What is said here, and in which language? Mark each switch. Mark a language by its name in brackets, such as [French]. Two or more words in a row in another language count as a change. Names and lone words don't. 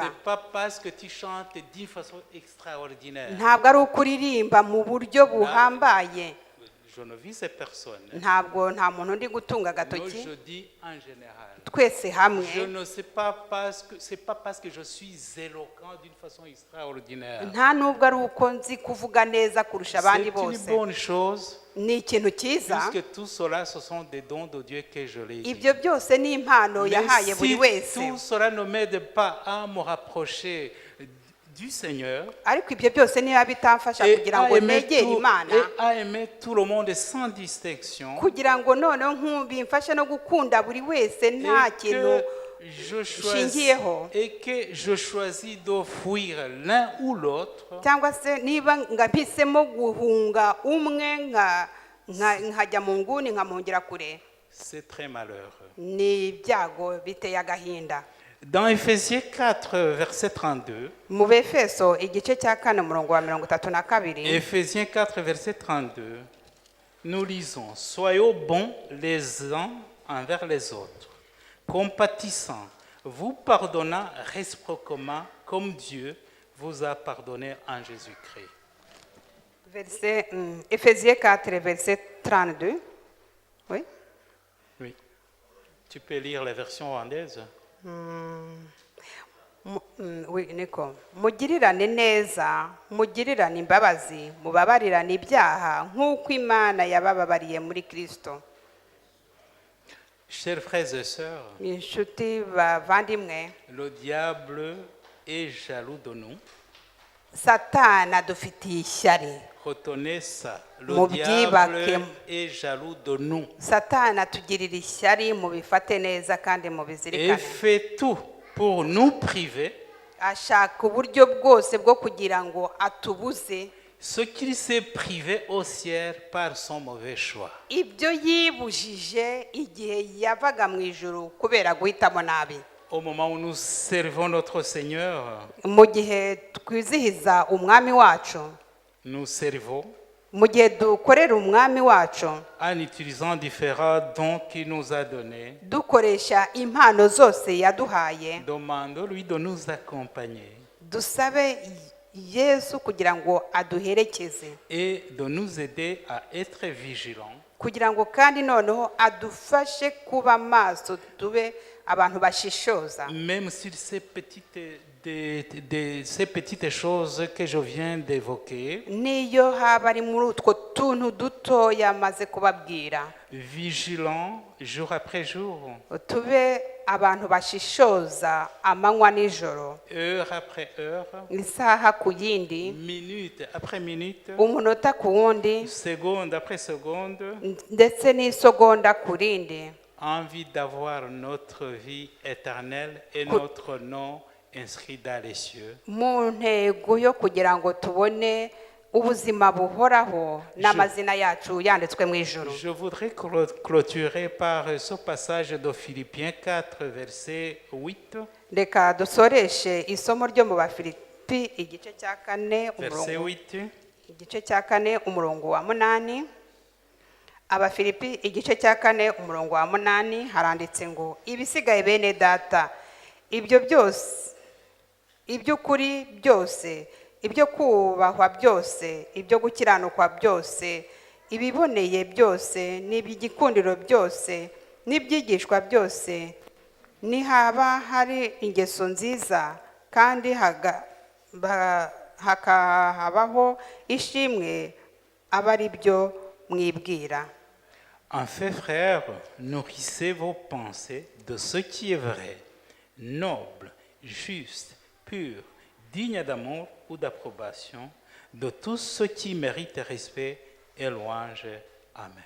[French] C'est pas parce que tu chantes d'une façon extraordinaire. [Kinyarwanda] ntabwo ari uko uririmba mu buryo buhambaye. [French] Je ne vise personne. [Kinyarwanda] nta muntu ndi gutunga [French] Non, [Kinyarwanda] agatoki. [French] je dis en général. [Kinyarwanda] twese hamwe. [French] Je ne sais pas c'est pas parce que je suis éloquent d'une façon extraordinaire. [Kinyarwanda] nta nubwo ari uko nzi kuvuga neza kurusha abandi [French] C'est une [Kinyarwanda] bose. [French] bonne chose. [Kinyarwanda] ni ikintu cyiza. [French] Puisque tout cela, ce sont des dons de Dieu que je l'ai dit. [Kinyarwanda] ibyo byose ni impano [French] Mais [Kinyarwanda] yahaye buri [French] si [Kinyarwanda] wese. [French] tout cela ne m'aide pas à me rapprocher du Seigneur [Kinyarwanda] ariko ibyo byose niba bitamfasha kugira ngo negere Imana, [French] et à aimer tout le monde sans distinction, [Kinyarwanda] kugira ngo noneho bimfashe no gukunda buri wese nta kintu shingiyeho, [French] et que je choisis de fuir l'un ou l'autre, [Kinyarwanda] cyangwa se niba mpisemo guhunga umwe nkajya mu nguni nkamuhungira kure, [French] c'est très malheureux. [Kinyarwanda] ni ibyago biteye agahinda. [French] Dans Ephésiens 4, verset 32, [Kinyarwanda] mu Befeso igice cya 4 umurongo wa 32, [French] Ephésiens 4, verset 32, nous lisons: Soyons bons les uns envers les autres, compatissants, vous pardonnant réciproquement comme Dieu vous a pardonné en Jésus-Christ. Ephésiens 4 verset 32. Oui. Oui. Tu peux lire la version rwandaise. [Kinyarwanda] niko mugirirane neza, mugirirane imbabazi, mubabarirane ibyaha nk'uko Imana yabababariye muri Kristo. [French] Chers frères et sœurs, [Kinyarwanda] inshuti bavandimwe, [French] le diable est jaloux de nous. [Kinyarwanda] Satana dufitiye ishyari. [French] Retenez ça. Le [Kinyarwanda] Mubyibake. [French] diable est jaloux de nous. [Kinyarwanda] Satana tugirira ishyari, mubifate neza kandi [French] Et [Kinyarwanda] mubizirikane. [French] fait tout pour nous priver [Kinyarwanda] ashaka uburyo bwose bwo kugira ngo atubuze [French] ce qu'il s'est privé au ciel par son mauvais choix. [Kinyarwanda] ibyo yibujije igihe yavaga mu ijuru kubera guhitamo nabi. [French] Au moment où nous servons notre Seigneur, [Kinyarwanda] mu gihe twizihiza umwami wacu, [French] nous servons [Kinyarwanda] mu gihe dukorera umwami wacu [French] en utilisant différents dons qu'il nous a donnés. [Kinyarwanda] dukoresha impano zose yaduhaye, [French] Demandons-lui de nous accompagner [Kinyarwanda] dusabe Yesu kugira ngo aduherekeze, [French] et de nous aider à être vigilants, [Kinyarwanda] kugira ngo kandi noneho adufashe kuba maso, tube abantu bashishoza. [French] même sur ces petites choses que je viens d'évoquer. [Kinyarwanda] niyo haba ari muri utwo tuntu dutoya maze kubabwira, [French] Vigilants jour après jour, [Kinyarwanda] tube abantu bashishoza amanywa n'ijoro, [French] heure après heure, [Kinyarwanda] isaha ku yindi, [French] minute après minute, [Kinyarwanda] umunota ku wundi, [French] seconde après seconde, [Kinyarwanda] ndetse n'isegonda ku rindi, [French] envie d'avoir notre vie éternelle et notre nom inscrit dans les cieux. [Kinyarwanda] mu ntego yo kugira ngo tubone ubuzima buhoraho n'amazina yacu yanditswe mu ijuru. [French] Je voudrais clôturer par ce passage de Philippiens 4, verset 8. [Kinyarwanda] reka dusoreshe isomo ryo mu Bafilipi igice cya 4 [French] Verset [Kinyarwanda] umurongo 8. igice cya 4 umurongo wa 8. Abafilipi igice cya 4 umurongo wa 8 haranditse ngo ibisigaye bene data ibyo byose iby'ukuri byose ibyo kubahwa byose ibyo gukiranukwa byose ibiboneye byose n'iby'igikundiro byose n'ibyigishwa byose nihaba hari ingeso nziza kandi hakahabaho ishimwe aba ari byo mwibwira. [French] En fait, frères, nourrissez vos pensées de ce qui est vrai, noble, juste, pur, digne d'amour ou d'approbation, de tout ce qui mérite respect et louange. Amen.